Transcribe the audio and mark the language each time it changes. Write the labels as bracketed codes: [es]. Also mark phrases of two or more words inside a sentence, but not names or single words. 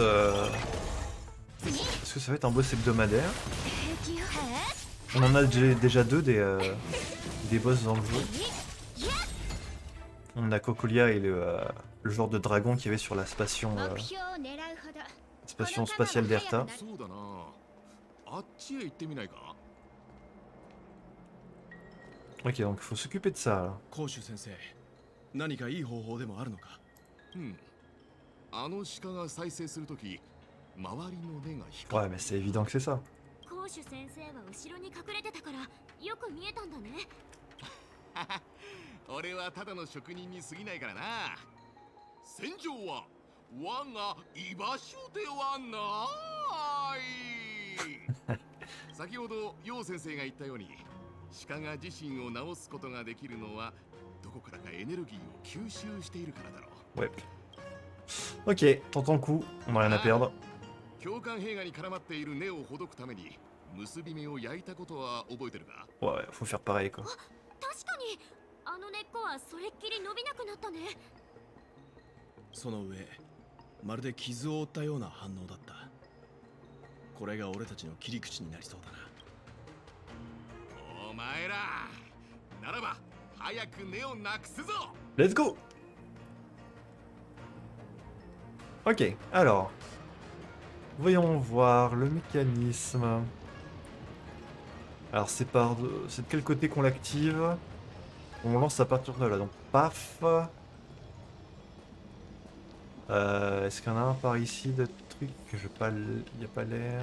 [fr] Est-ce que ça va être un boss hebdomadaire? On en a déjà deux des boss dans le jeu. On a Cocolia et le genre de dragon qu'il y avait sur la station spatiale d'Erta. [ja] そうだな。あっちへ行ってみないか。 [fr] Ok, donc il faut s'occuper de ça là. [ja] 甲州先生、何かいい方法でもあるのか。うん。あの鹿が再生するとき、周りの根が光 [fr] Ouais, mais c'est évident que c'est ça. [ja] コーシュ先生は後ろに隠れてたからよく見えたんだね。俺はただの職人に過ぎないからな。戦場は我が居場所ではない。先ほど楊先生が言ったように、鹿が自身を治すことができるのはどこからかエネルギーを吸収しているからだろう。 [fr] Ouais. Ok, tente ton coup, on n'a rien à perdre. [ja] 教官兵がに絡まっている根をほどくために結び目を焼いたことは覚えてるか？ [fr] Ouais, faut faire pareil quoi. [ja] 確かにあの根っこはそれっきり伸びなくなったね。その上、まるで傷を負ったような反応だった。これが俺たちの切り口になりそうだな。お前ら、ならば早く根をなくすぞ。 [en] Let's go! [fr] Ok, alors. Voyons voir le mécanisme. Alors c'est c'est de quel côté qu'on l'active? On lance à partir de là, donc paf. Est-ce qu'il y en a un par ici de trucs que je pas, il n'y a pas l'air.